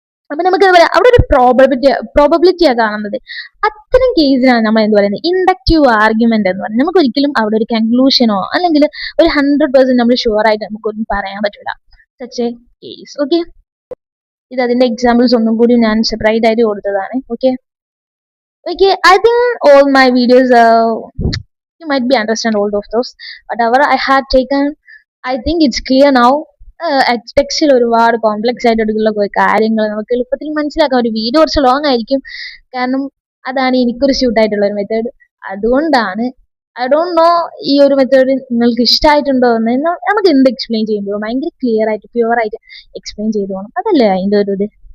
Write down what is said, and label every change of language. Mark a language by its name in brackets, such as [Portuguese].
[Malayalam] അപ്പൊ നമുക്ക് എന്താ പറയാ അവിടെ ഒരു പ്രോബബിലിറ്റിയാ കാണുന്നത്. അത്തരം കേസിനാണ് നമ്മൾ എന്ത് പറയുന്നത് ഇൻഡക്റ്റീവ് ആർഗ്യുമെന്റ് എന്ന് പറയുന്നത്. നമുക്ക് ഒരിക്കലും അവിടെ ഒരു കൺക്ലൂഷനോ അല്ലെങ്കിൽ ഒരു 100% നമ്മൾ ഷുവർ ആയിട്ട് നമുക്കൊന്നും പറയാൻ പറ്റില്ല. [English] Such a case. [Malayalam] ഓക്കെ, ഇത് അതിന്റെ എക്സാമ്പിൾസ് ഒന്നും കൂടി ഞാൻ സെപ്പറേറ്റ് ആയിട്ട് കൊടുത്തതാണ്. [English] Okay, I think all my videos you might be understand all of those whatever I had taken. I think it's clear now. [Malayalam] ടെക്സ്റ്റിൽ ഒരുപാട് കോംപ്ലക്സ് ആയിട്ടുള്ള കാര്യങ്ങൾ നമുക്ക് എളുപ്പത്തിൽ മനസ്സിലാക്കാം. ഒരു വീഡിയോ കുറച്ച് ലോങ് ആയിരിക്കും, കാരണം അതാണ് എനിക്കൊരു സ്യൂട്ട് ആയിട്ടുള്ള ഒരു മെത്തേഡ്. അതുകൊണ്ടാണ് [English] I don't know [Malayalam] ഈ ഒരു മെത്തേഡ് നിങ്ങൾക്ക് ഇഷ്ടമായിട്ടുണ്ടോ എന്ന്. നമുക്ക് എന്ത് എക്സ്പ്ലെയിൻ ചെയ്യുമ്പോൾ ഭയങ്കര ക്ലിയർ ആയിട്ട് പ്യുവർ ആയിട്ട് എക്സ്പ്ലെയിൻ ചെയ്തു പോകണം, അതല്ലേ അതിൻ്റെ ഒരു ഇത്.